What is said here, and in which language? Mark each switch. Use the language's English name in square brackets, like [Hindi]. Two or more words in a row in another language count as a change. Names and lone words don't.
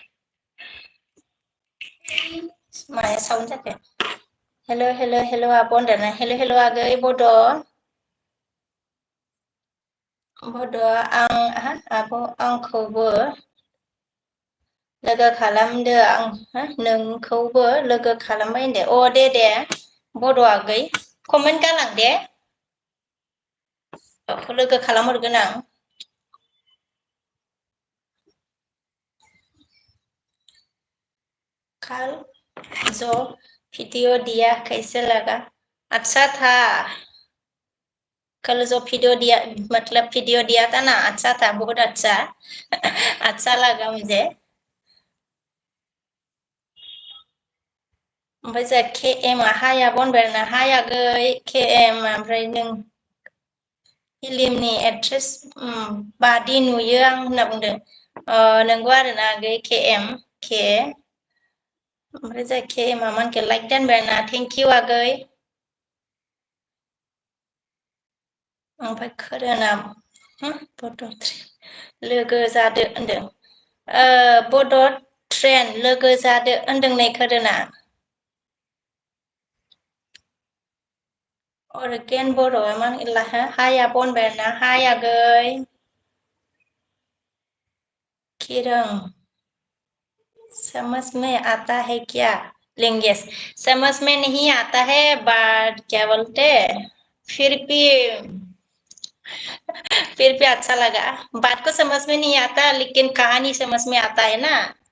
[Bodo] माया साउन्ड जाखो हेल' हेल' हेल' आब' होनदोंना हेल' हेल' आगै बड' बड'आ आब' आंखौबो लोगो खालामदो आं नोंखौबो लोगो खालामबाय होनदो अ दे बड' आगै कमेन्ट गालां दे [Hindi] लोगो खालामहरगोन आं कल जो वीडियो दिया कैसे लगा अच्छा था कल जो वीडियो दिया मतलब वीडियो दिया था ना अच्छा था बहुत अच्छा अच्छा लगा मुझे [Bodo] ओमफ्राय जोंहा के एम आ हाय आब' होनबाय आरोना हाय आगै के एम ओमफ्राय नों फिलिमनि एक्ट्रेस बादि नुयो आं होनना बुंदों नंगौ आरोना आगै के एम के ओमफ्राय जोंहा के एम आ मानखौ लाइक दोनबाय आरोना [English] thank you [Bodo] आगै ओमफ्राय खोरोना बड' लोगो जादो होनदों बड' ट्रेन लोगो जादो होनदों नै खोरोना अरगेन बर'आ मा होनला हाय आब' होनबाय आरोना हाय आगै [Hindi] किरं समझ में आता है क्या लैंग्वेज समझ में नहीं आता है बट क्या बोलते फिर भी अच्छा लगा बात को समझ में नहीं आता लेकिन कहानी समझ में आता है ना